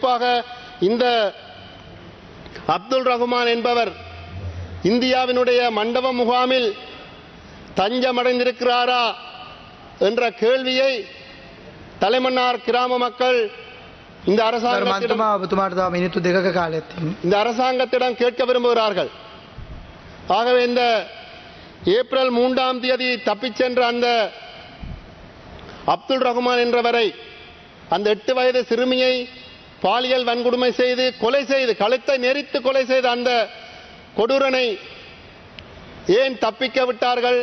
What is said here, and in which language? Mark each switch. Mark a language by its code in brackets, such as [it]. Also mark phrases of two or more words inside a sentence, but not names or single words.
[ta] குறிப்பாக இந்த அப்துல் ரஹ்மான் என்பவர் இந்தியாவினுடைய மண்டப முகாமில் தஞ்சமடைந்திருக்கிறாரா என்ற கேள்வியை தலைமன்னார் கிராம மக்கள் இந்த அரசாங்கத்திடம் [si] මන්තුමා ඔබතුමාට තව මිනිත්තු දෙකක කාලයක් තියෙනවා. [ta] இந்த அரசாங்கத்திடம் கேட்க விரும்புகிறார்கள். ஆகவே இந்த ஏப்ரல் 3ஆம் தேதி தப்பிச் சென்ற அந்த அப்துல் ரஹ்மான் என்றவரை, அந்த 8 வயது சிறுமியை பாலியல் வன்கொடுமை செய்து கொலை செய்து, கழுத்தை நெரித்து கொலை செய்த அந்த கொடூரனை ஏன் தப்பிக்க விட்டார்கள்?